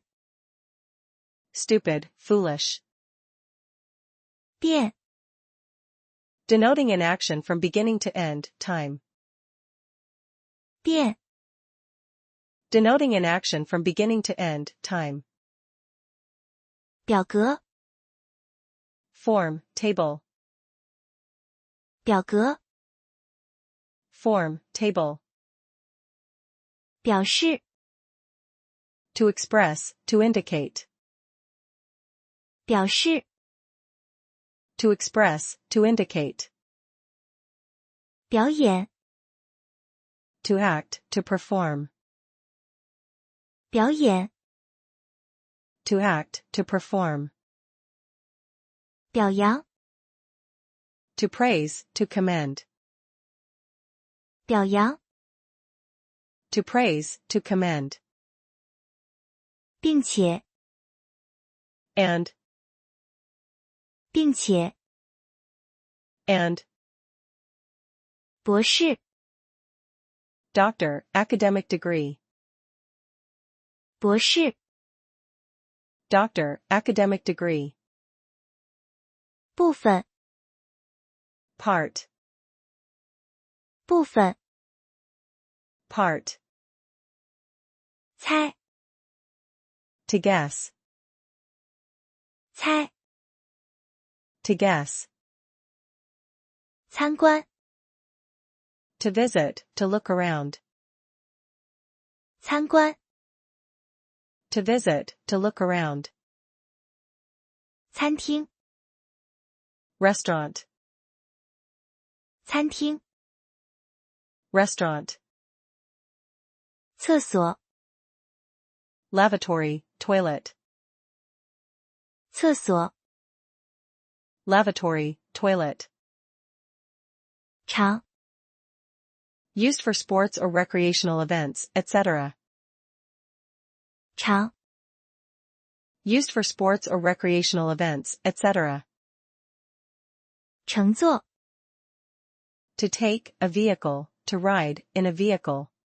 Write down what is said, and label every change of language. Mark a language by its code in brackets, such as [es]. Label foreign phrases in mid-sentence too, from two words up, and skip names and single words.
[en] stupid, foolish, [zh] 变， [en] denoting an action from beginning to end, time, [zh] 变， [en] denoting an action from beginning to end, time, [zh] 表格， [en] form, table, [zh] 表格， [en] form, table, [zh] 表示， [en] to express, to indicate, [zh] 表示， [en] to express, to indicate, [zh] 表演， [en] to act, to perform, [zh] 表演， [en] to act, to perform, [zh] 表扬， [en] to praise, to commend, [zh] 表扬， [en] to praise, to commend, [zh] 并且， [en] and, [zh] 并且， [en] and, [zh] 博士， [en] doctor, academic degree, [zh] 博士， [en] doctor, academic degree, [zh] 部分， [en] part, [zh] 部分， [en] part, [zh] 猜， [en] to guess, [zh] 猜， [en] to guess, [zh] 参观， [en] to visit, to look around, [zh] 参观， [en] to visit, to look around, [zh] 餐厅， [en] restaurant, [zh] 餐厅， [en] restaurant, [zh] 厕所， [en] lavatory, toilet, [zh] 厕所， [en] lavatory, toilet, [zh] 场， [en] used for sports or recreational events, etc., [zh] 场， [en] used for sports or recreational events, etc., [zh] 乘坐， [en] to take, a vehicle, to ride, in a vehicle,